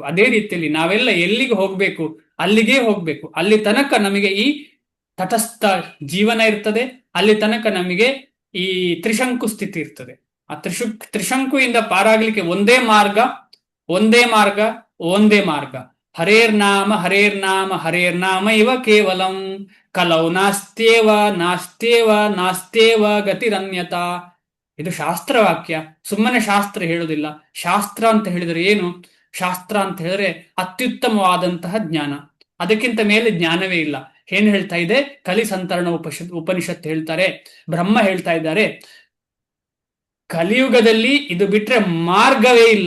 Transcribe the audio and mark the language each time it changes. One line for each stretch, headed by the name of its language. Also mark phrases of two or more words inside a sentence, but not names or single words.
Kannada: ಅದೇ ರೀತಿಯಲ್ಲಿ ನಾವೆಲ್ಲ ಎಲ್ಲಿಗೆ ಹೋಗ್ಬೇಕು ಅಲ್ಲಿಗೆ ಹೋಗ್ಬೇಕು. ಅಲ್ಲಿ ತನಕ ನಮಗೆ ಈ ತಟಸ್ಥ ಜೀವನ ಇರ್ತದೆ, ಅಲ್ಲಿ ತನಕ ನಮಗೆ ಈ ತ್ರಿಶಂಕು ಸ್ಥಿತಿ ಇರ್ತದೆ. ಆ ತ್ರಿಶಂಕುಯಿಂದ ಪಾರಾಗ್ಲಿಕ್ಕೆ ಒಂದೇ ಮಾರ್ಗ.
Sanskrit: ಹರೇರ್ನಾಮ ಇವ ಕೇವಲಂ ಕಲೌ ನಾಸ್ತ್ಯೇವ ಗತಿರನ್ಯತಾ.
Kannada: ಇದು ಶಾಸ್ತ್ರವಾಕ್ಯ, ಸುಮ್ಮನೆ ಶಾಸ್ತ್ರ ಹೇಳುದಿಲ್ಲ. ಶಾಸ್ತ್ರ ಅಂತ ಹೇಳಿದ್ರೆ ಏನು? ಶಾಸ್ತ್ರ ಅಂತ ಹೇಳಿದ್ರೆ ಅತ್ಯುತ್ತಮವಾದಂತಹ ಜ್ಞಾನ. ಅದಕ್ಕಿಂತ ಮೇಲೆ ಜ್ಞಾನವೇ ಇಲ್ಲ. ಏನ್ ಹೇಳ್ತಾ ಇದೆ? ಕಲಿ ಸಂತರಣ ಉಪನಿಷತ್ ಹೇಳ್ತಾರೆ, ಬ್ರಹ್ಮ ಹೇಳ್ತಾ ಇದ್ದಾರೆ, ಕಲಿಯುಗದಲ್ಲಿ ಇದು ಬಿಟ್ರೆ ಮಾರ್ಗವೇ ಇಲ್ಲ.